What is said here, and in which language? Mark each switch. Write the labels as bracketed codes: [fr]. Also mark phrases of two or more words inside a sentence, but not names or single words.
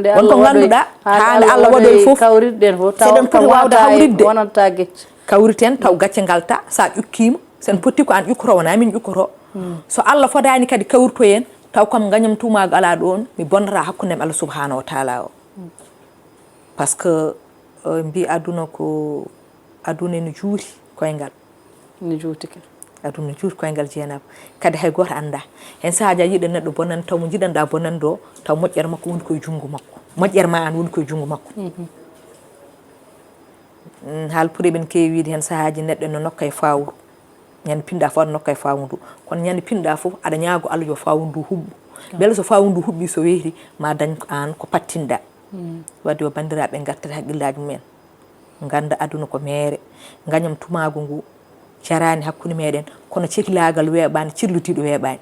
[ff] wonko ganduɗa hande Allah waɗoy fof kawrirden fof seɗen poti wawde hawridde wonanta gecce kawriten taw gacce galta sa ƴukkima sen poti ko an ƴukkoto wona min ƴukkoto so Allah fodani kadi kawrito en taw kam gañam tumago ala ɗon mi bonnata hakkundem [ar] Allah subhanahu wa taala [ff] o [fr] par ce que [ff] mbi aduna ko aduna no juuri koyngal no juutike aduna juuri koyngal jeenaba kadi hay goto anda hen sahaji a yiiɗa neɗɗo bonande taw mo jiɗanɗa bonande o taw moƴƴere makko woni koye junggo makko moƴƴere ma an woni koye junggo makko haalpuri ɓen kewi wiide hen sahaji neɗɗo no nokka e fawru ñande pinɗa fof aɗa nokka e fawu ndu kono ñande pinɗa fof aɗa ñaago Allah yo fawu ndu huɓɓu beele so fawu ndu huɓɓi so weeti ma dañ an ko pattinɗa wadde yo bandiraɓe gartat haqqillaji mumen ganda aduna ko mere gañam tumago ngu jarani hakkude meɗen kono cehilagal weeɓani cirludiɗo weeɓani